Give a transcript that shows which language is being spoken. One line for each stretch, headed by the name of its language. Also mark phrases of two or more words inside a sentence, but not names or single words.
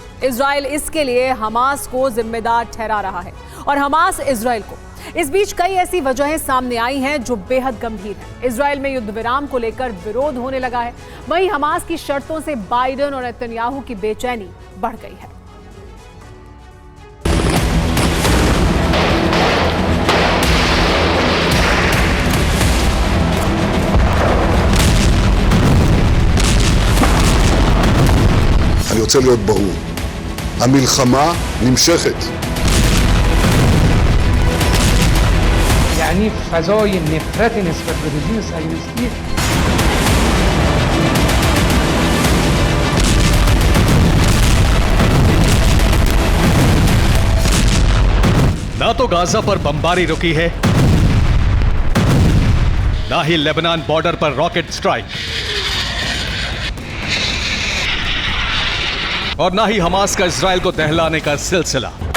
Hindi: इजराइल इसके लिए हमास को जिम्मेदार ठहरा रहा है और हमास इजराइल को। इस बीच कई ऐसी वजहें सामने आई हैं जो बेहद गंभीर हैं। इजराइल में युद्ध विराम को लेकर विरोध होने लगा है, वहीं हमास की शर्तों से बाइडेन और नेतन्याहू की बेचैनी बढ़ गई है।
Hebrew: אני רוצה להיות ברור, המלחמה נמשכת.
Persian: یعنی فضای نفرت نسبت به رژیم صهیونیستی
Hindi: ना तो गाजा पर बमबारी रुकी है, ना ही लेबनान बॉर्डर पर
English: rocket strike,
Hindi: और ना ही हमास का इजराइल को दहलाने का सिलसिला।